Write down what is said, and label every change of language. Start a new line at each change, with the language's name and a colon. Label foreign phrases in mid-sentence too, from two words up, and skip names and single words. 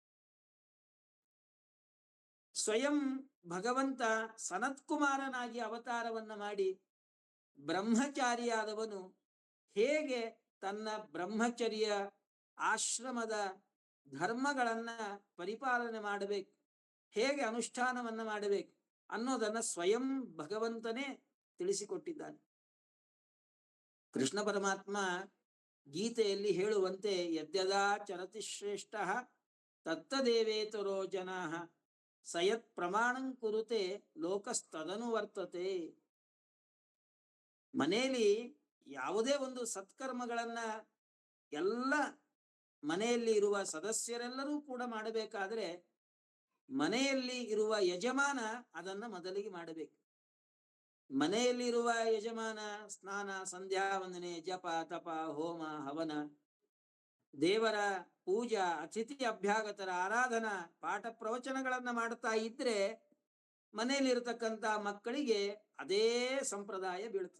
Kannada: ಸ್ವಯಂ ಭಗವಂತ ಸನತ್ಕುಮಾರನಾಗಿ ಅವತಾರವನ್ನ ಮಾಡಿ ಬ್ರಹ್ಮಚಾರಿಯಾದವನು ಹೇಗೆ ತನ್ನ ಬ್ರಹ್ಮಚರ್ಯ ಆಶ್ರಮದ ಧರ್ಮಗಳನ್ನ ಪರಿಪಾಲನೆ ಮಾಡಬೇಕು, ಹೇಗೆ ಅನುಷ್ಠಾನವನ್ನ ಮಾಡಬೇಕು ಅನ್ನೋದನ್ನ ಸ್ವಯಂ ಭಗವಂತನೇ ತಿಳಿಸಿಕೊಟ್ಟಿದ್ದಾನೆ. ಕೃಷ್ಣ ಪರಮಾತ್ಮ ಗೀತೆಯಲ್ಲಿ ಹೇಳುವಂತೆ
Sanskrit: ಯದ್ಯದಾ ಚರತಿ ಶ್ರೇಷ್ಠ ತತ್ತದೇವೇತರೋ ಜನಾಃ ಸಯತ್ ಪ್ರಮಾಣಂ ಕುರುತೆ ಲೋಕಸ್ತದನು ವರ್ತತೆ.
Kannada: ಮನೆಯಲ್ಲಿ ಯಾವುದೇ ಒಂದು ಸತ್ಕರ್ಮಗಳನ್ನ ಎಲ್ಲ ಮನೆಯಲ್ಲಿ ಇರುವ ಸದಸ್ಯರೆಲ್ಲರೂ ಕೂಡ ಮಾಡಬೇಕಾದ್ರೆ ಮನೆಯಲ್ಲಿ ಇರುವ ಯಜಮಾನ ಅದನ್ನ ಮೊದಲಿಗೆ ಮಾಡಬೇಕು. ಮನೆಯಲ್ಲಿ ಇರುವ ಯಜಮಾನ ಸ್ನಾನ, ಸಂಧ್ಯಾ ವಂದನೆ, ಜಪ, ತಪ, ಹೋಮ, ಹವನ, ದೇವರ ಪೂಜಾ, ಅತಿಥಿ ಅಭ್ಯಾಗತರ ಆರಾಧನಾ, ಪಾಠ ಪ್ರವಚನಗಳನ್ನ ಮಾಡ್ತಾ ಇದ್ರೆ ಮನೆಯಲ್ಲಿರತಕ್ಕಂಥ ಮಕ್ಕಳಿಗೆ ಅದೇ ಸಂಪ್ರದಾಯ ಬೀಳ್ತದೆ.